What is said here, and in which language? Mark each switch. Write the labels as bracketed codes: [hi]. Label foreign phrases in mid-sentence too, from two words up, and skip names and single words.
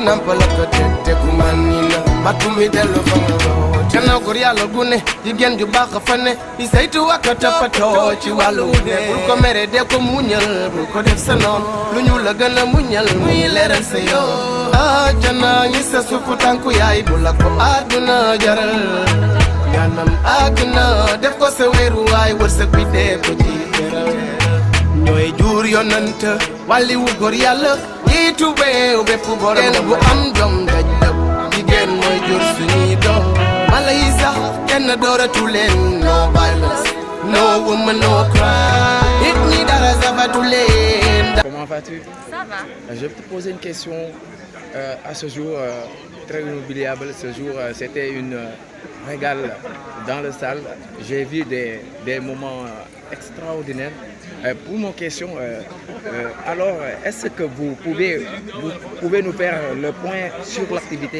[wo] nampal ko te ku man ni la batu mi dellu fa nga root gannaaw góor Yàlla gu ne jigéen ju baax fa ne di saytu ak a toppatoo ci wàllu ne bul ko mere de ko muñal bul ko def sa noon lu ñu la gën a muñal muy leeral sa yoon ajana ñi sa suufu tànku yaay bu la ko àdduna jaral yanam àdduna def ko sa wéeru waay wërsëg bi dee ko ci teral ñooy jur yonant wàlli wu góor yàlla jiitu réew bépp borom bu am jom daj lépp jigéen mooy jur suñuy doom mala yi sax kenn dooratu leen [en] no violence no woman no cry [wo] nit ñi dara sabatu leen. [fr] Comment vas-tu? Ça va. Je vais te poser une question à ce jour très inoubliable. Ce jour, c'était une régale dans le salle. J'ai vu des moments extraordinaires. Pour mon question, alors, est-ce que vous pouvez nous faire le point sur l'activité?